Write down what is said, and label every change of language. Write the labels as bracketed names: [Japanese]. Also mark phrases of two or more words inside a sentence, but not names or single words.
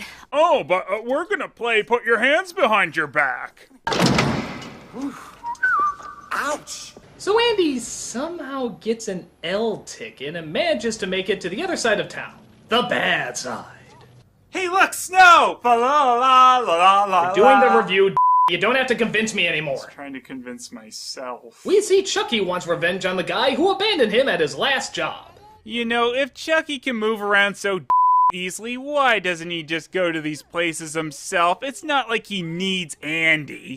[English] Oh, but we're gonna play Put Your Hands Behind Your Back. Ouch! So Andy somehow gets an L ticket and manages to make it to the other side of town. The bad side. Hey, look, snow! Fa la la la la la. We're doing the review. You don't have to convince me anymore. Trying to convince myself. We see Chucky wants revenge on the guy who abandoned him at his last job. You know, if Chucky can move around so easily, why doesn't he just go to these places himself? It's not like he needs Andy.